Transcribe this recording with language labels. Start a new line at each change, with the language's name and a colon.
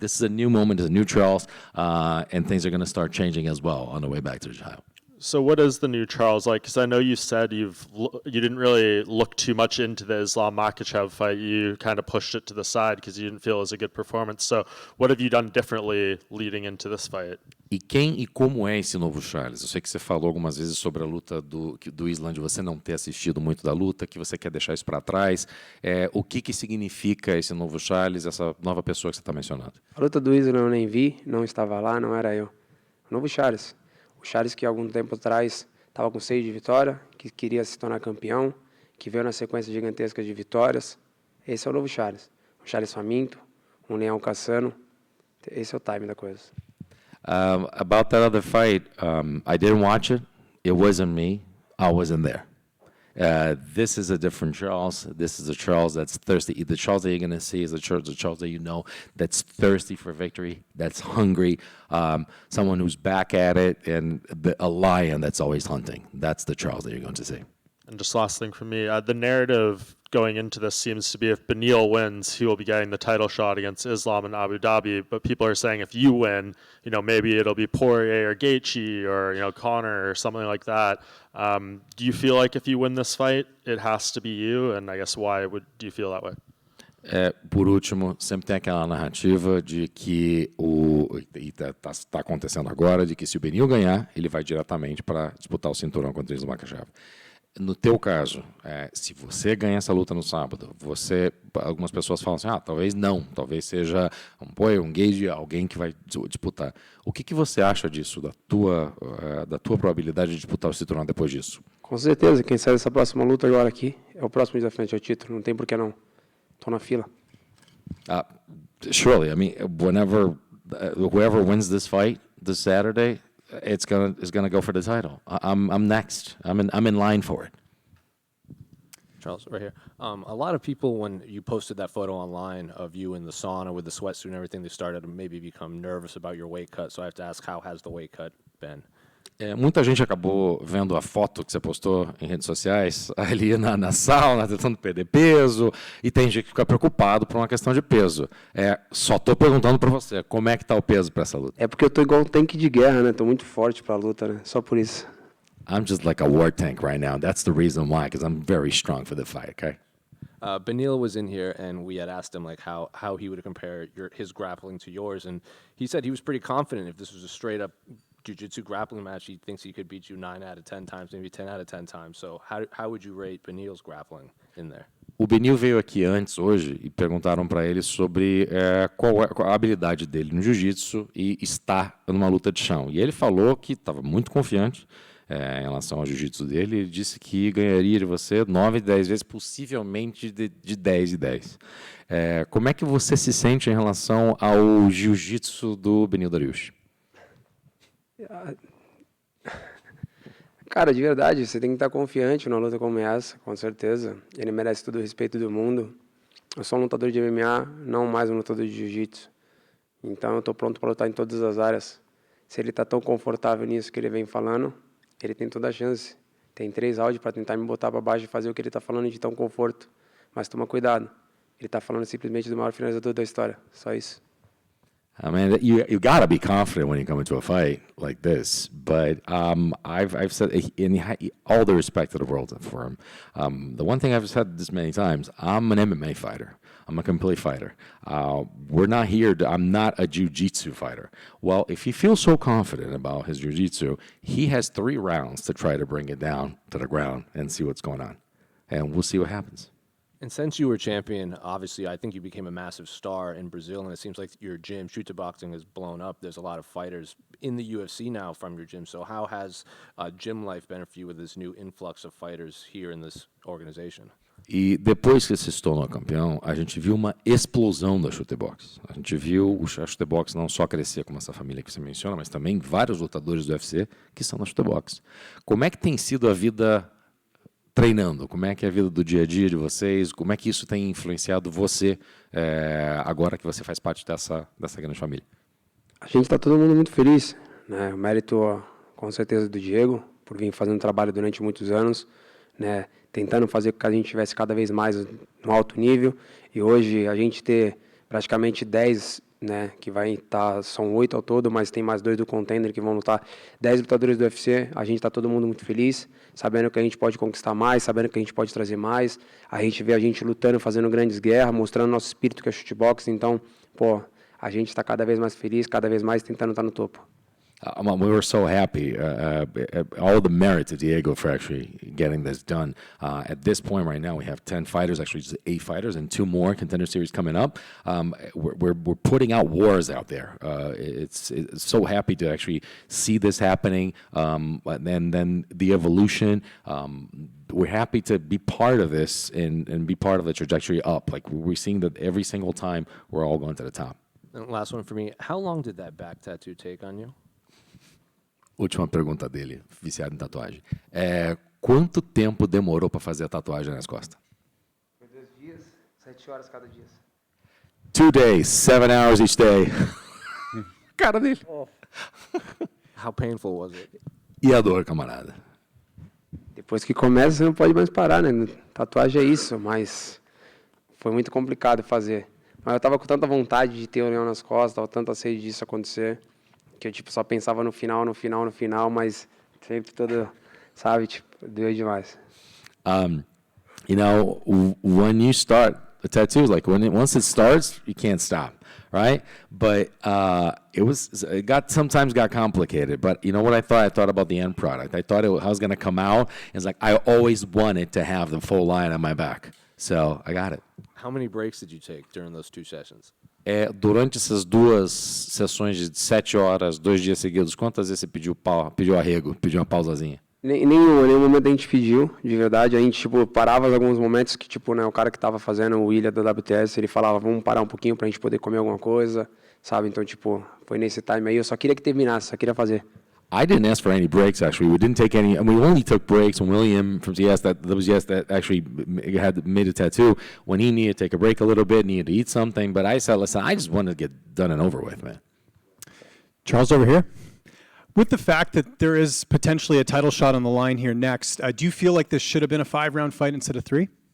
English: This is a new moment, it's a new Charles, and things are going to start changing as well on the way back to Ohio. So what is the new Charles like? Because I know you said you didn't really look too much into the Islam Makhachev fight. You kind of pushed it to the side because you didn't feel it was a good performance. So what have you done differently leading into this fight?
Portuguese: E quem e como é esse novo Charles? Eu sei que você falou algumas vezes sobre a luta do Islam, de você não ter assistido muito da luta, que você quer deixar isso para trás. O que significa esse novo Charles, essa nova pessoa que você está mencionando? A luta do Islam eu nem vi, não estava lá, não era eu. O novo Charles. O Charles que algum tempo atrás estava com 6 de vitória, que queria se tornar campeão, que veio na sequência gigantesca de vitórias. Esse é o novo Charles. Um Charles faminto, um leão caçando. Esse é o time da coisa.
English: About that other fight, I didn't watch it. It wasn't me. I wasn't there. This is a different Charles. This is a Charles that's thirsty. The Charles that you're going to see is the Charles that you know that's thirsty for victory, that's hungry, someone who's back at it, and a lion that's always hunting. That's the Charles that you're going to see. And just last thing from me, the narrative going into this seems to be if Beneil wins, he will be getting the title shot against Islam in Abu Dhabi. But people are saying if you win, maybe it'll be Poirier or Gaethje or Conor or something like that. Do you feel like if you win this fight, it has to be you? And I guess why do you feel that way?
Portuguese: Por último, sempre tem aquela narrativa de que está acontecendo agora, de que se o Beneil ganhar, ele vai diretamente para disputar o cinturão contra o Islam Makhachev. No teu caso, se você ganha essa luta no sábado, algumas pessoas falam assim, talvez não, talvez seja um gauge, alguém que vai disputar. O que você acha disso, da tua probabilidade de disputar o cinturão depois disso? Com certeza, quem sai dessa próxima luta agora aqui é o próximo desafiante ao título, não tem por que não. Tô na fila.
English: Surely, I mean, whoever wins this fight this Saturday, is gonna go for the title. I'm next. I'm in line for it. Charles, right here. A lot of people, when you posted that photo online of you in the sauna with the sweatsuit and everything, they started to maybe become nervous about your weight cut. So I have to ask, how has the weight cut been?
Portuguese: Muita gente acabou vendo a foto que você postou em redes sociais ali na sauna, tentando perder peso, e tem gente que fica preocupado por uma questão de peso. Só estou perguntando para você, como é que está o peso para essa luta? É porque eu tô igual um tanque de guerra, né? Tô muito forte para a luta, né? Só por isso.
English: I'm just like a war tank right now. That's the reason why, because I'm very strong for the fight, okay? Beneil was in here, and we had asked him like how he would compare his grappling to yours, and he said he was pretty confident if this was a straight up jiu-jitsu grappling match, he thinks he could beat you 9 out of 10 times, maybe 10 out of 10 times. So how would you rate Beneil's grappling in there?
Portuguese: O Beneil veio aqui antes, hoje, e perguntaram para ele sobre qual a habilidade dele no jiu-jitsu e estar numa luta de chão. E ele falou que estava muito confiante em relação ao jiu-jitsu dele. Ele disse que ganharia de você 9, 10 vezes, possivelmente de 10 e 10. Como é que você se sente em relação ao jiu-jitsu do Beneil Dariush? Cara, de verdade, você tem que estar confiante numa luta como essa, com certeza. Ele merece todo o respeito do mundo. Eu sou um lutador de MMA, não mais um lutador de jiu-jitsu. Então eu estou pronto para lutar em todas as áreas. Se ele está tão confortável nisso que ele vem falando, ele tem toda a chance. Tem 3 áudios para tentar me botar para baixo e fazer o que ele está falando de tão conforto. Mas toma cuidado. Ele está falando simplesmente do maior finalizador da história. Só isso.
English: I mean, you gotta be confident when you come into a fight like this. But I've said, in all the respect to the world for him, the one thing I've said this many times: I'm an MMA fighter. I'm a complete fighter. We're not here. I'm not a jiu-jitsu fighter. Well, if he feels so confident about his jiu-jitsu, he has 3 rounds to try to bring it down to the ground and see what's going on, and we'll see what happens. And since you were champion, obviously, I think you became a massive star in Brazil, and it seems like your gym, Shooter Boxing, has blown up. There's a lot of fighters in the UFC now from your gym. So how has gym life been for you with this new influx of fighters here in this organization?
Portuguese: E depois que se tornou campeão, a gente viu uma explosão da chutebox. A gente viu a chutebox não só crescer como essa família que você menciona, mas também vários lutadores do UFC que são na chutebox. Como é que tem sido a vida treinando? Como é que é a vida do dia a dia de vocês? Como é que isso tem influenciado você agora que você faz parte dessa grande família? A gente está todo mundo muito feliz, né? O mérito, com certeza, do Diego, por vir fazendo trabalho durante muitos anos, né? Tentando fazer com que a gente tivesse cada vez mais no alto nível. E hoje a gente ter praticamente 10, né? Que vai estar, são 8 ao todo, mas tem mais 2 do contender que vão lutar. 10 lutadores do UFC, a gente está todo mundo muito feliz, sabendo que a gente pode conquistar mais, sabendo que a gente pode trazer mais. A gente vê a gente lutando, fazendo grandes guerras, mostrando nosso espírito que é shootbox. Então, a gente está cada vez mais feliz, cada vez mais tentando estar no topo.
English: We were so happy. All the merit to Diego for actually getting this done. At this point right now, we have 10 fighters, actually just 8 fighters, and 2 more contender series coming up. We're putting out wars out there. It's so happy to actually see this happening, and then the evolution. We're happy to be part of this and be part of the trajectory up. Like we're seeing that every single time we're all going to the top. And last one for me. How long did that back tattoo take on you?
Portuguese: Última pergunta dele, viciado em tatuagem. Quanto tempo demorou para fazer a tatuagem nas costas? Foi 2 dias, 7 horas cada dia.
English: 2 days, 7 hours each day.
Portuguese: Cara dele.
English: How painful was it?
Portuguese: E a dor, camarada? Depois que começa, você não pode mais parar, né? Tatuagem é isso, mas foi muito complicado fazer. Mas eu tava com tanta vontade de ter o leão nas costas, tava tanta sede disso acontecer, que eu só pensava no final, mas sempre todo, sabe, doeu demais.
English: You know, when you start The tattoos, like once it starts, you can't stop, right? But it sometimes got complicated. But you know what I thought? I thought about the end product. I thought I was going to come out. It's like I always wanted to have the full line on my back. So I got it. How many breaks did you take during those 2 sessions?
Portuguese: Durante essas 2 sessões de 7 horas, 2 dias seguidos, quantas vezes você pediu arrego, pediu uma pausazinha? Nenhum momento a gente pediu, de verdade. A gente, tipo, parava em alguns momentos que, tipo, né, o cara que tava fazendo o William da WTS, ele falava, vamos parar um pouquinho pra gente poder comer alguma coisa, sabe? Então, tipo, foi nesse time aí. Eu só queria que terminasse, só queria fazer.
English: I didn't ask for any breaks, actually. We didn't take any. We only took breaks when William from CS that actually had made a tattoo. When he needed to take a break a little bit, needed to eat something. But I said, listen, I just wanted to get done and over with, man. Charles, over here. With the fact that there is potentially a title shot on the line here next, do you feel like this should have been a 5-round fight instead of 3?